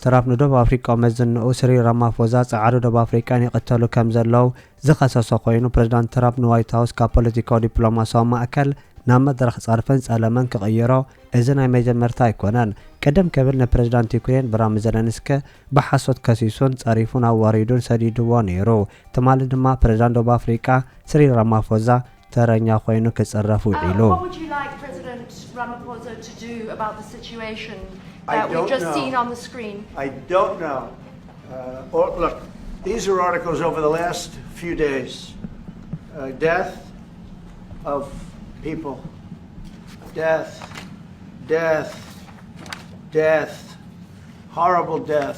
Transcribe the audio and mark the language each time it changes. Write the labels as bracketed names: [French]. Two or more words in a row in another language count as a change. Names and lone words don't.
[Tigrinya] ትራምፕ ንደቡብ ኣፍሪቃ መዝንኡ ሲሪል ራማፎዛ ጸዓዱ ደቡብ ኣፍሪቃን ይቕተሉ ከም ዘለው ዝኸሰሶ ኮይኑ ፕረዚዳንት ትራምፕ ንዋይት ሃውስ ካብ ፖለቲካዊ ዲፕሎማስያዊ ማእከል ናብ መድረኽ ጻርፈን ጸለመን ክቕይሮ እዚ ናይ መጀመርታ ኣይኮነን ቀደም ክብል ንፕረዚዳንት ዩክሬን ዘለንስኪ ብሓሶት ከሲሱን ጸሪፉን ኣዋሪዱን ሰዲድዎ ነይሩ ትማሊ ድማ ፕረዚዳንት ደቡብ ኣፍሪቃ ሲሪል ራማፎዛ ተረኛ ኮይኑ ክጽረፉ ዒሉ [English] Look, these are articles over the last few days. Death of people. Death. Horrible death.